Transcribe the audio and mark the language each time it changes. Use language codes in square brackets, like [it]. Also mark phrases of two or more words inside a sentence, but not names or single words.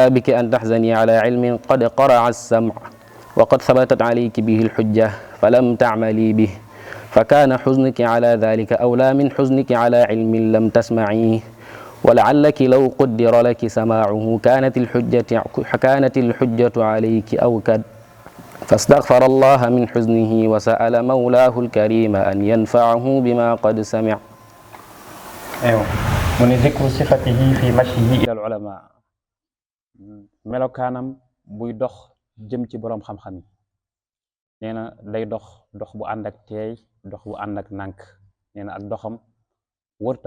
[ar] بك أن تحزني على علم قد قرع السمع وقد ثبتت عليك به الحجة فلم تعملي به فكان حزنك على ذلك أولى من حزنك على علم لم تسمعيه ولعلك لو قدر لك سماعه كانت الحجة عليك أوكد فاستغفر الله من حزنه وسأل مولاه الكريم أن ينفعه بما قد سمع. [wo] aywa mu ne [ar] ذكر صفته في مشيه إلى العلماء [wo] melokaanam buy dox jëm ci boroom xam-xam yi nee na day dox bu ànd ak teey dox bu ànd ak nànk nee na ak doxam wërta